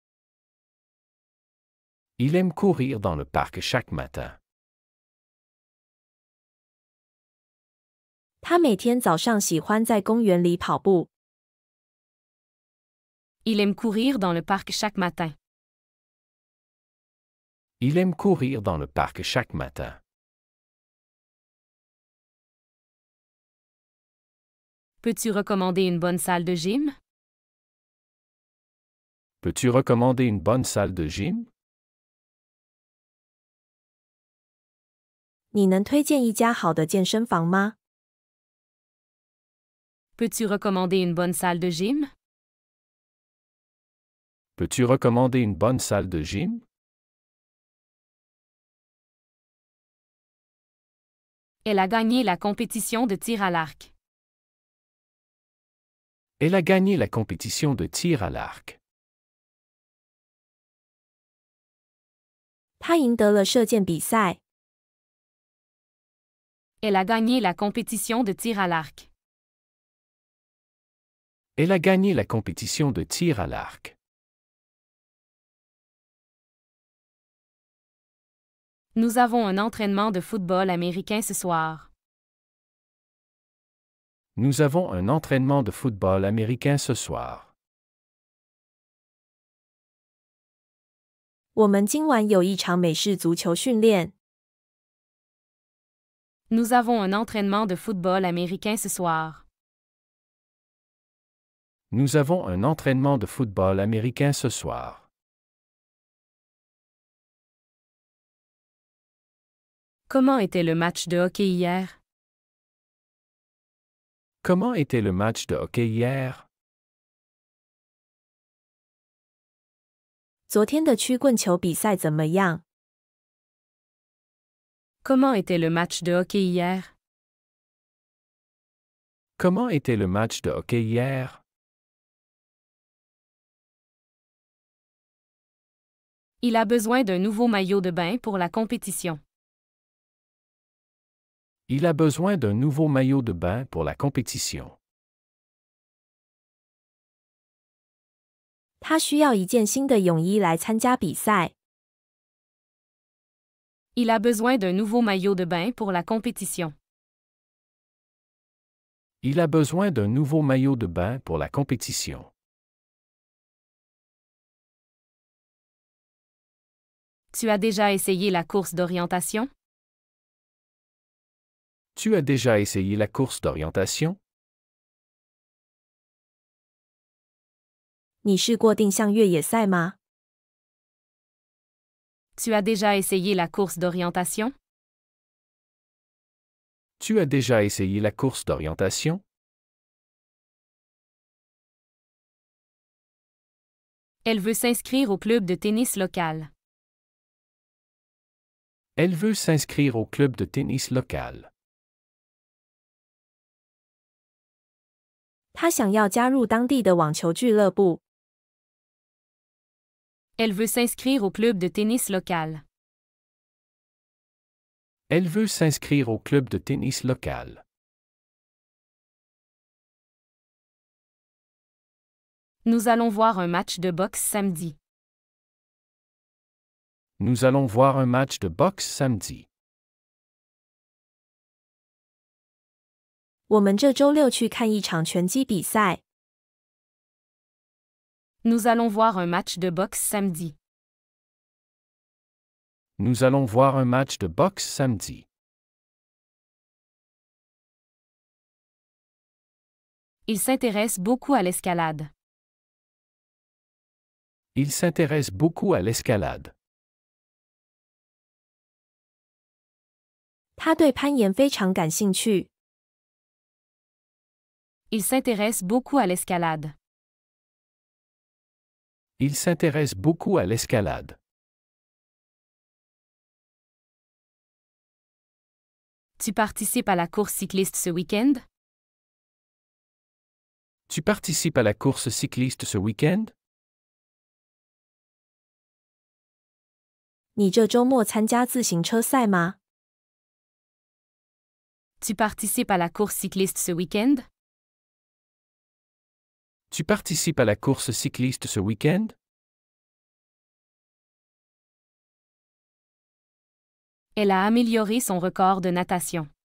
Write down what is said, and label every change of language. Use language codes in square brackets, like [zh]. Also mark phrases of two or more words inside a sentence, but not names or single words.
[fr] Il aime courir dans le parc chaque matin. [zh] 他每天早上喜欢在公园里跑步。 [fr] Il aime courir dans le parc chaque matin. Il aime courir dans le parc chaque matin. Peux-tu recommander une bonne salle de gym? Peux-tu recommander une bonne salle de gym? [zh] 你能推荐一家好的健身房吗？ [fr] Peux-tu recommander une bonne salle de gym? Peux-tu recommander une bonne salle de gym? Elle a gagné la compétition de tir à l'arc. Elle a gagné la compétition de tir à l'arc. [zh] 他赢得了射箭比赛。 [fr] Elle a gagné la compétition de tir à l'arc. Elle a gagné la compétition de tir à l'arc. Nous avons un entraînement de football américain ce soir. Nous avons un entraînement de football américain ce soir. [zh] 我们今晚有一场美式足球训练。 [fr] Nous avons un entraînement de football américain ce soir. Nous avons un entraînement de football américain ce soir. Comment était le match de hockey hier? Comment était le match de hockey hier? [zh] 昨天的曲棍球比赛怎么样？ [fr] Comment était le match de hockey hier? Comment était le match de hockey hier? Il a besoin d'un nouveau maillot de bain pour la compétition. Il a besoin d'un nouveau maillot de bain pour la compétition. [zh] 他需要一件新的泳衣来参加比赛。 [fr] Il a besoin d'un nouveau maillot de bain pour la compétition. Il a besoin d'un nouveau maillot de bain pour la compétition. Tu as déjà essayé la course d'orientation? Tu as déjà essayé la course d'orientation? [zh] 你试过定向越野赛吗？ [fr] Tu as déjà essayé la course d'orientation? Tu as déjà essayé la course d'orientation? Elle veut s'inscrire au club de tennis local. Elle veut s'inscrire au club de tennis local. [zh] 他想要加入当地的网球俱乐部。 [fr] Elle veut s'inscrire au club de tennis local. Elle veut s'inscrire au club de tennis local. Nous allons voir un match de boxe samedi. Nous allons voir un match de boxe samedi. [zh] 我们这周六去看一场拳击比赛。 [fr] Nous allons voir un match de boxe samedi. Nous allons voir un match de boxe samedi. Il s'intéresse beaucoup à l'escalade. Il s'intéresse beaucoup à l'escalade. [zh] 他对攀岩非常感兴趣。 [fr] Il s'intéresse beaucoup à l'escalade. Il s'intéresse beaucoup à l'escalade. Tu participes à la course cycliste ce week-end? Tu participes à la course cycliste ce week-end? [zh] 你这周末参加自行车赛吗？ [fr] Tu participes à la course cycliste ce week-end? Tu participes à la course cycliste ce week-end? Elle a amélioré son record de natation.